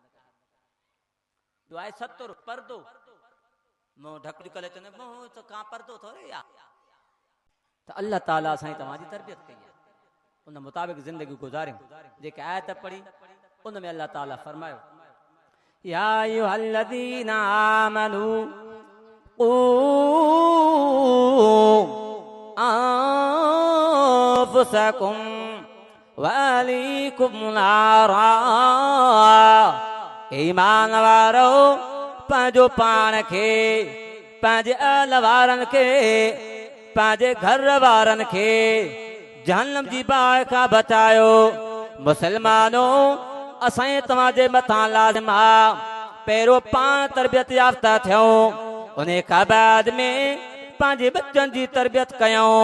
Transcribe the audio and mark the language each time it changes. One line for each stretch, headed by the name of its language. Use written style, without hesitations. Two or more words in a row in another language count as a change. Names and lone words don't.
Sindhi: ॿियो आहे सतुर, परदो। मुंहुं ढक करे चवंदे मुंहुं त खां परदो थोरे या। त अल्लाह ताला साईं तव्हांजी तरबियत कई आहे, उन मुताबिक़ ज़िंदगी गुज़ारियूं। जेके आयत पढ़ी उन में अल्लाह ताला फरमायो
Arabic: يا أيها الذين آمنوا قوا أنفسكم وأهليكم نارا.
Sindhi: ईमान वारो पंहिंजो पाण खे, पंहिंजे अहल वारनि खे, पंहिंजे घर वारनि खे जहन्नम जी बाहि खां बचायो। मुसलमानों असां तव्हांजे मथां लाज़िम आहे पहिरियों पाण तरबियत याफ़्ता थियूं, उन खां बाद में पंहिंजे बच्चन जी तरबियत कयूं।